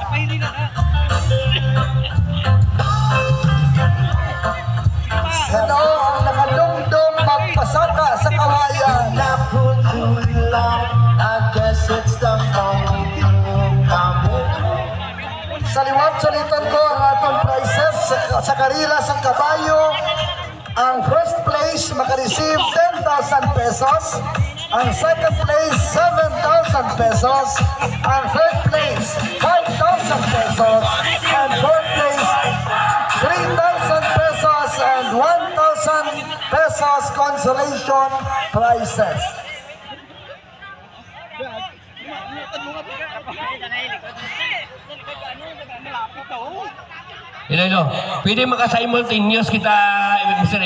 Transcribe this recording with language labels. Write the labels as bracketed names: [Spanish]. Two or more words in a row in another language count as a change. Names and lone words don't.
[Hiligaynon] Sino ang nakadumdum magpasaka sa kawayan. Sa liwat, sulitan ko ang atong prices sa karila sa kabayo. Ang [English] first place [Hiligaynon] makareceive 10,000 pesos. Ang [English] second place [Hiligaynon] 7,000 pesos. Ang [English] third place [Hiligaynon] 5,000 pesos. [English] And fourth place 3,000 pesos and 1,000 pesos consolation prizes. [Hiligaynon] Iloilo, pwede maka-simultaneous kita, Mr.